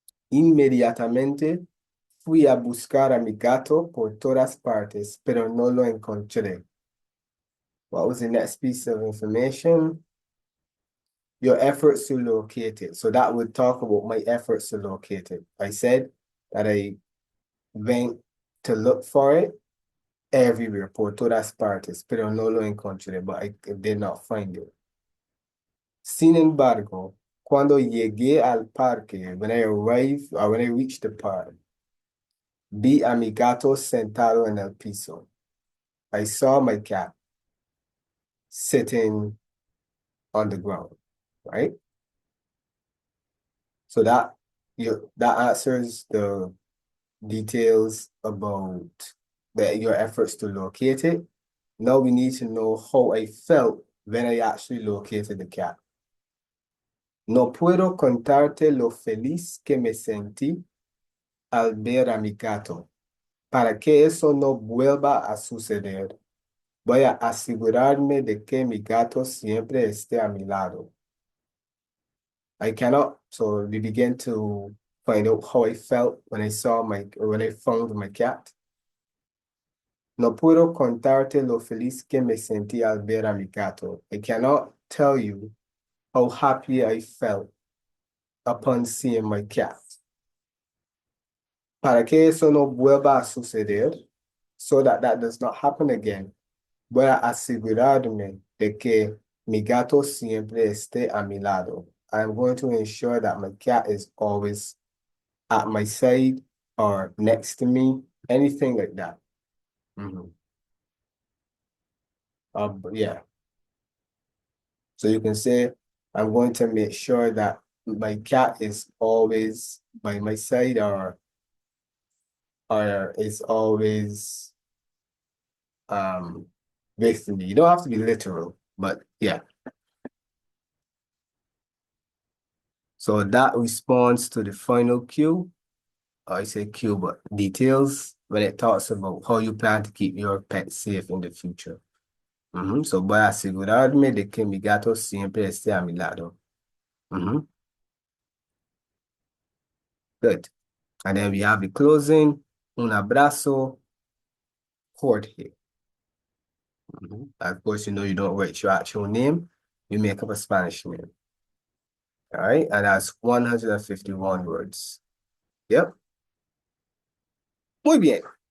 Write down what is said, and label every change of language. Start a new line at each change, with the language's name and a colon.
Spanish: Inmediatamente fui a buscar a mi gato por todas partes, pero no lo encontré.
English: What was the next piece of information? Your efforts to locate it. So that would talk about my efforts to locate it. I said that I went to look for it everywhere,
Spanish: por todas partes, pero no lo encontré,
English: but I did not find it.
Spanish: Sin embargo, cuando llegué al parque,
English: when I arrived, or when I reached the park,
Spanish: vi a mi gato sentado en el piso.
English: I saw my cat sitting on the ground, right? So that answers the details about your efforts to locate it. Now we need to know how I felt when I actually located the cat.
Spanish: No puedo contarte lo feliz que me sentí al ver a mi gato. Para que eso no vuelva a suceder, voy a asegurarme de que mi gato siempre esté a mi lado.
English: I cannot, so we begin to find out how I felt when I found my cat.
Spanish: No puedo contarte lo feliz que me sentí al ver a mi gato.
English: I cannot tell you how happy I felt upon seeing my cat.
Spanish: Para que eso no vuelva a suceder,
English: so that does not happen again,
Spanish: voy a asegurarme de que mi gato siempre esté a mi lado.
English: I'm going to ensure that my cat is always at my side or next to me, anything like that. Yeah. So you can say, I'm going to make sure that my cat is always by my side, or is always with me. You don't have to be literal, but yeah. So that responds to the final cue. I say cue, but details when it talks about how you plan to keep your pet safe in the future.
Spanish: So voy a asegurarme de que mi gato siempre esté a mi lado.
English: Good. And then we have the closing.
Spanish: Un abrazo,
English: Jorge. Of course, you don't write your actual name. You make up a Spanish name. All right. And that's 151 words. Yep.
Spanish: Muy bien.